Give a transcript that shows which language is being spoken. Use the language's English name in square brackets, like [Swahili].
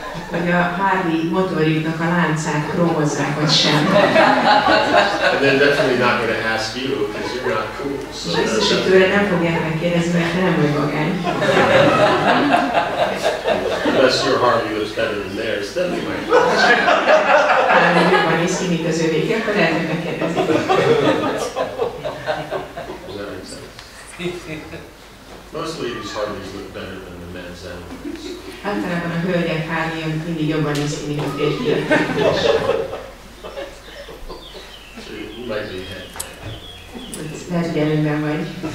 [Hungarian] Hogy a Harley motorjuknak a láncát krómozzák, vagy sem. [English] And they're definitely not going to ask you because you're not cool. So [Hungarian] És biztos, hogy tőle nem fogják megkérdezni, mert te nem vagy vagány. [English] unless your Harley looks better than theirs, then they might. [Hungarian] Talán jobban néz ki, mint az övék, akkor lehet, hogy megkérdezik. [English] Does that make sense? Most ladies' Harleys look better than the men's animals. [Hungarian] Általában a hölgyek Harley mindig jobban néz ki, mint a férfiak. [English] So you might be ahead. [Hungarian] Lehet, hogy előnyben vagy.